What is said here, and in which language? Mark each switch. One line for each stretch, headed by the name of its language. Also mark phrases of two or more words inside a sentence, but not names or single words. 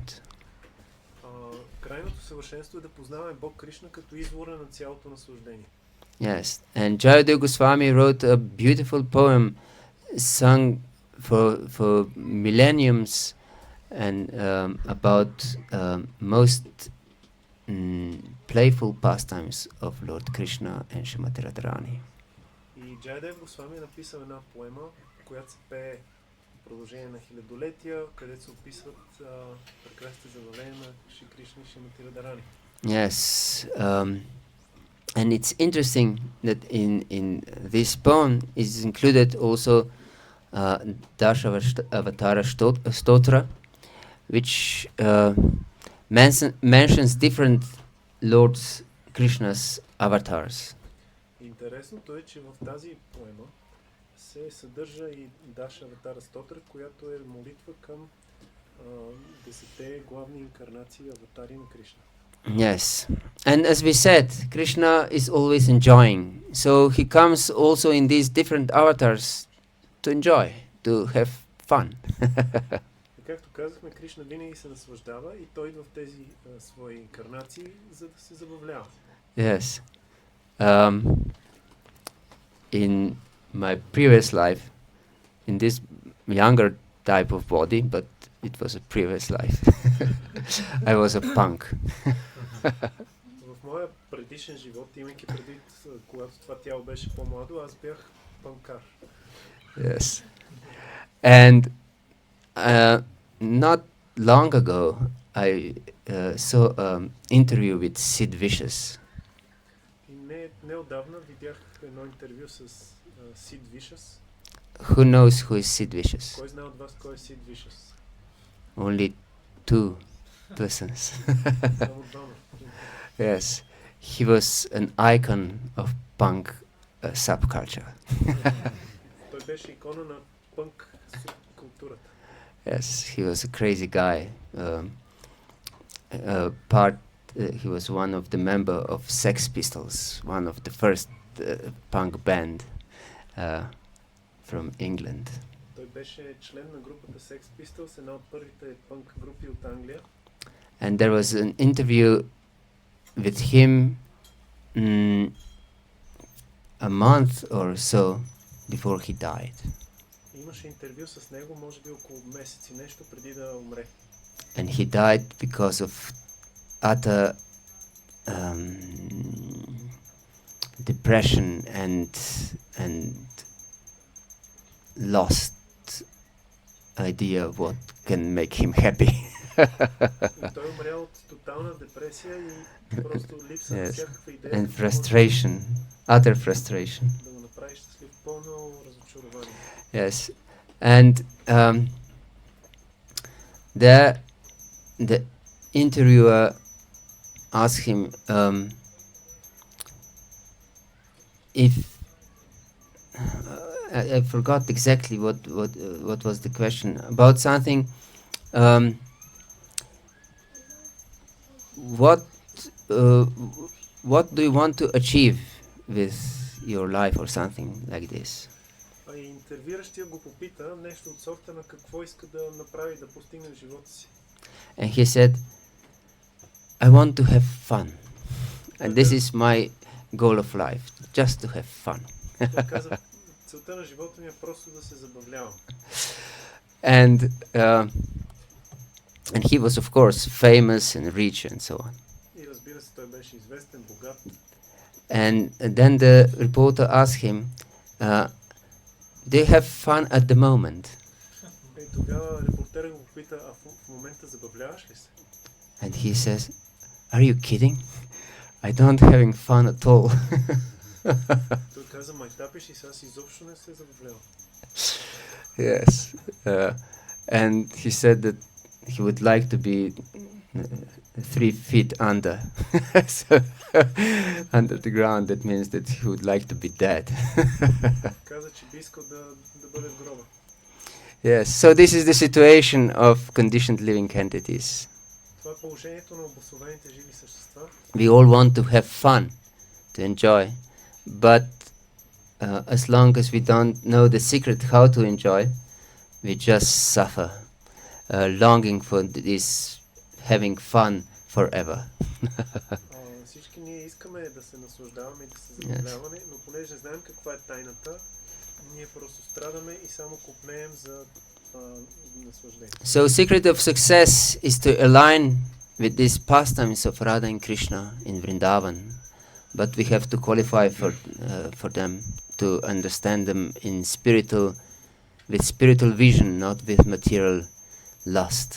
Bulgarian: Крайното съвършенство е да познаваме Бог Кришна като извора на цялото наслаждение.
English: Yes, and Jayadeva Goswami wrote a beautiful poem sung for millenniums and about most playful pastimes of Lord Krishna and Srimati Radharani.
Bulgarian: И Джайадев Госвами е написал една поема, която се пее в продължение на хилядолетия, където се описват прекрасните забавления на Шри Кришна и Шримати Радарани.
English: Yes, and it's interesting that in this poem is included also Dashavatara Stotra, which mentions different Lord Krishna's avatars.
Bulgarian: Интересното е, че в тази поема се съдържа и Дашаватара Стотра, която е молитва към 10 главни инкарнации аватари на Кришна.
English: Yes, and as we said, Krishna is always enjoying, so he comes also in these different avatars to enjoy, to have fun.
Bulgarian: И както казахме, Кришна винаги се наслаждава и той идва в тези свои инкарнации, за да се забавлява.
English: Yes. In my previous life, in this younger type of body, but it was a previous life, I was a punk.
Bulgarian: В моя предишен живот, имайки предвид, когато това тяло беше по-младо, аз бях панкар.
English: Yes. And not long ago, I saw an interview with Sid Vicious.
Bulgarian: И неотдавна видях едно интервю с Сид Вишес.
English: Who knows who is Sid Vicious?
Bulgarian: Кой знае от вас кой е Сид Вишес?
English: Only 2 persons.
Bulgarian: Само двама.
English: Yes, he was an icon of punk subculture.
Bulgarian: Той беше икона на пънк субкултурата.
English: Yes, he was a crazy guy. He was one of the member of Sex Pistols, one of the first punk band from England.
Bulgarian: Той беше член на групата Sex Pistols, една от първите пънк групи от Англия.
English: And there was an interview with him a month or so before he died.
Bulgarian: Имаше интервю с него, може би около месец и нещо преди да умре.
English: And he died because of utter depression and lost idea of what can make him happy.
Bulgarian: И той умрял от тотална депресия и просто липса на всякаква идея.
English: And frustration, utter frustration.
Bulgarian: Да го направи щастлив, пълно разочарование.
English: Yes, and the interviewer asked him if I forgot exactly what was the question about something. What do you want to achieve with your life or something like this?
Bulgarian: А и интервюиращия го попита нещо от сорта на какво иска да направи, да постигне в живота си.
English: And he said, I want to have fun. And this is my goal of life, just to have fun.
Bulgarian: Той каза, целта на живота ми е просто да се забавлявам.
English: And he was, of course, famous and rich and so on.
Bulgarian: И разбира се, той беше известен, богат.
English: And then the reporter asked him, do you have fun at the moment?
Bulgarian: И тогава репортера го попита, а в момента забавляваш ли се?
English: And he says, are you kidding? I don't having fun at all.
Bulgarian: Той каза, майтапиш и сега изобщо не се забавлявам.
English: Yes. And he said that he would like to be 3 feet under. So, under the ground, that means that he would like to be dead.
Bulgarian: Каза, че би искал да бъде в гроба.
English: Yes, so this is the situation of conditioned living entities.
Bulgarian: Това е положението на обусловените живи същества.
English: We all want to have fun, to enjoy, but as long as we don't know the secret how to enjoy, we just suffer, longing for this having fun forever.
Bulgarian: Всички ние искаме да се наслаждаваме и да се забавляваме, но понеже не знаем каква е тайната, ние просто страдаме и само копнеем за наслаждение.
English: So secret of success is to align with these pastimes of Radha and Krishna in Vrindavan, but we have to qualify for them to understand them in with spiritual vision, not with material lust.